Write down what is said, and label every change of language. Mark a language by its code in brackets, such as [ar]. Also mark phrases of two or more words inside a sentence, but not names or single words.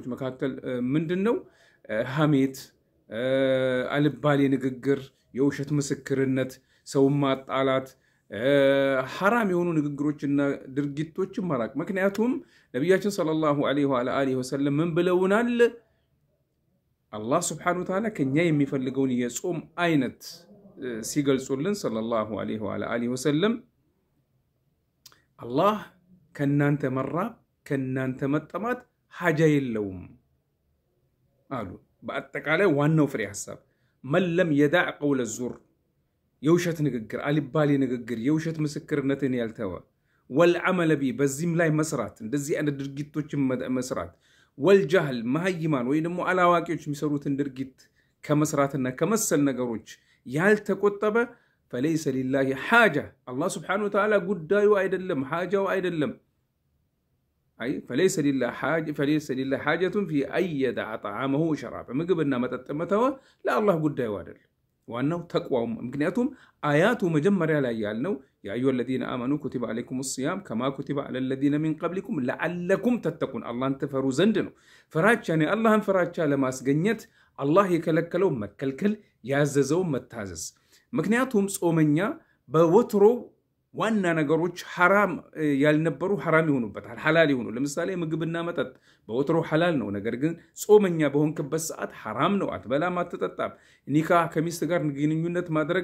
[am] መካከል ምንድነው ሐሜት አልባሌ ንግግር የውሸት ምስክርነት ሰው ማጣላት حرام የሆኑ ንግግሮችና ድርጊቶች ማራቅ ምክንያቱም ነብያችን [ar] صلى الله عليه وسلم [am] ምን ብለውናል አላህ [ar] سبحانه وتعالى [am] ከኛ የሚፈልገውን የጾም አይነት ሲገልጹልን [ar] صلى الله عليه وسلم [am] አላህ ከናንተ መራብ ከናንተ መጠማት ሐጃ የለውም አሉ በአጠቃላይ ዋናው ፍሬ ሐሳብ መለም [ar] يدع قول الزور [am] የውሸት ንግግር አልባሌ ንግግር የውሸት ምስክርነትን ያልተወ [ar] والعمل به [am] በዚህም ላይ መስራት እንደዚህ አይነት ድርጊቶችን መስራት والجهل መሃይማን ወይ ደግሞ አላዋቂዎች የሚሰሩትን ድርጊት ከመስራትና ከመሰል ነገሮች ያልተቆጠበ [ar] فليس لله حاجه الله سبحانه وتعالى [am] ጉዳዩ አይደለም حاجው አይደለም [ar] أي فليس لله حاجة في أن يدع طعامه وشرابه [am] ምግብና መጠጥ መተው ለአላህ ጉዳዩ አይደለም ዋናው ተቅዋው ምክንያቱም አያቱ መጀመሪያ ላይ ያልነው [ar] يا أيها الذين آمنوا كتب عليكم الصيام كما كتب على الذين من قبلكم لعلكم تتقون [am] الله تفروا ዘንድ ነው ፍራቻ ነው አላህን ፍራቻ ለማስገኘት አላህ የከለከለው መከልከል ያዘዘው መታዘዝ ምክንያቱም ጾመኛ በወትሮ ዋና ነገሮች حرام ያልነበሩ حرام ይሆኑበታል حلال ይሆኑ ለምሳሌ ምግብና መጠጥ በወትሮ حلال ነው ነገር ግን ጾመኛ በሆንክበት ሰዓት حرام ነው አትበላም አትጠጣም ኒካህ ከሚስት ጋር ግንኙነት ማድረግ